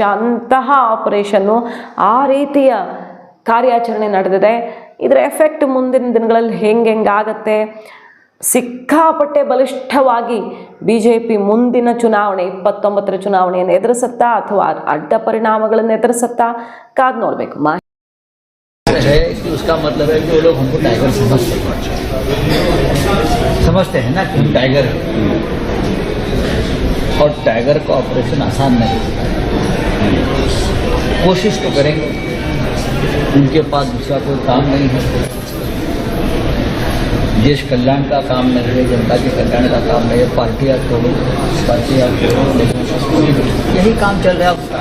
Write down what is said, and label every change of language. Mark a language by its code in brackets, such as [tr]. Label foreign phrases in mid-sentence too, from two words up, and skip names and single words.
[kn] ಅಂತಹ ಆಪರೇಷನ್ನು, ಆ ರೀತಿಯ ಕಾರ್ಯಾಚರಣೆ ನಡೆದಿದೆ. ಇದರ ಎಫೆಕ್ಟ್ ಮುಂದಿನ ದಿನಗಳಲ್ಲಿ ಹೆಂಗಾಗತ್ತೆ, ಸಿಕ್ಕಾಪಟ್ಟೆ ಬಲಿಷ್ಠವಾಗಿ BJP ಮುಂದಿನ ಚುನಾವಣೆ 29ರ ಚುನಾವಣೆಯನ್ನು ಎದುರಿಸುತ್ತಾ ಅಥವಾ ಅಡ್ಡ ಪರಿಣಾಮಗಳನ್ನು ಎದುರಿಸುತ್ತಾ ಕಾದು ನೋಡಬೇಕು. [hi] उसका मतलब है कि वो लोग हमको टाइगर समझते हैं ना कि हम टाइगर हैं, और टाइगर का ऑपरेशन आसान नहीं है। कोशिश तो करेंगे, उनके पास दूसरा कोई काम नहीं है, देश कल्याण का काम नहीं है, जनता के कल्याण का काम नहीं है, पार्टियां तोड़ो, यही काम चल रहा है।